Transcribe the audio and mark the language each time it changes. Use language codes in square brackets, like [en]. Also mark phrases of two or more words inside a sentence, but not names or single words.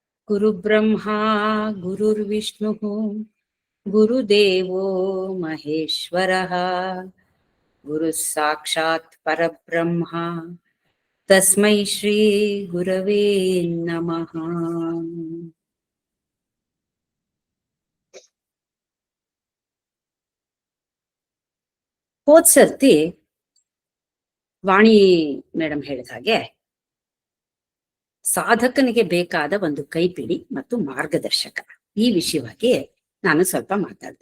[sa] गुरुब्रह्मा गुरुर्विष्णुः गुरुदेवो महेश्वरः गुरुः साक्षात् परब्रह्मा तस्मै श्री गुरवे नमः। [kn] ಹೋದ್ ಸರ್ತಿ ವಾಣಿ ಮೇಡಮ್ ಹೇಳಿದ ಹಾಗೆ ಸಾಧಕನಿಗೆ ಬೇಕಾದ ಒಂದು ಕೈಪಿಡಿ ಮತ್ತು ಮಾರ್ಗದರ್ಶಕ ಈ ವಿಷಯವಾಗಿ ನಾನು ಸ್ವಲ್ಪ ಮಾತಾಡಿದೆ.